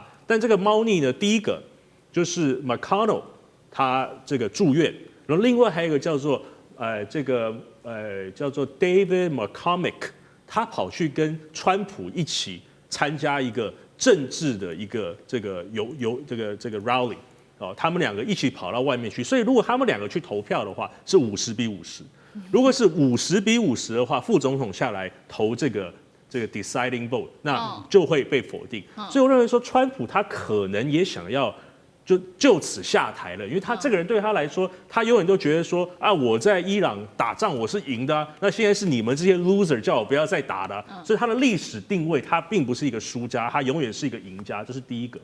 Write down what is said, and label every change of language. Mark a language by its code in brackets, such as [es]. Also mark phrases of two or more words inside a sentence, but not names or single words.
[zh] 但這個貓膩呢，第一個就是 McConnell 他這個住院，然後另外還有一個叫做叫做 David McCormick， 他跑去跟川普一起參加一個政治的一個這個rally， 他們2個一起跑到外面去，所以如果他們2個去投票的話，是50比50。如果是50比50的話，副總統下來投這個 [en] deciding vote， [zh] 那就會被否定。所以我認為說，川普他可能也想要就此下台了，因為他這個人對他來說，他永遠都覺得說啊，我在伊朗打仗我是贏的啊，那現在是你們這些 loser 叫我不要再打了，所以他的歷史定位，他並不是一個輸家，他永遠是一個贏家，這是第一個。